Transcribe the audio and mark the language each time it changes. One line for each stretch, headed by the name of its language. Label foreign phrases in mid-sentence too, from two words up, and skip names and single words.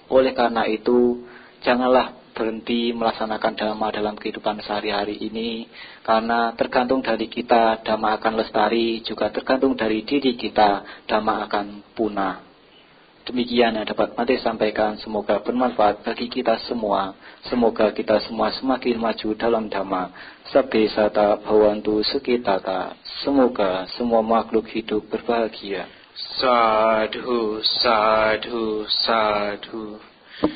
Indonesian: Oleh karena itu, janganlah berhenti melaksanakan Dhamma dalam kehidupan sehari-hari ini, karena tergantung dari kita Dhamma akan lestari, juga tergantung dari diri kita Dhamma akan punah. Demikian yang dapat Mati sampaikan, semoga bermanfaat bagi kita semua. Semoga kita semua semakin maju dalam Dhamma.
Pali: Sabbe sata bhavantu sukitata.
Indonesian: Semoga semua makhluk hidup berbahagia.
Pali: Sadhu, sadhu, sadhu.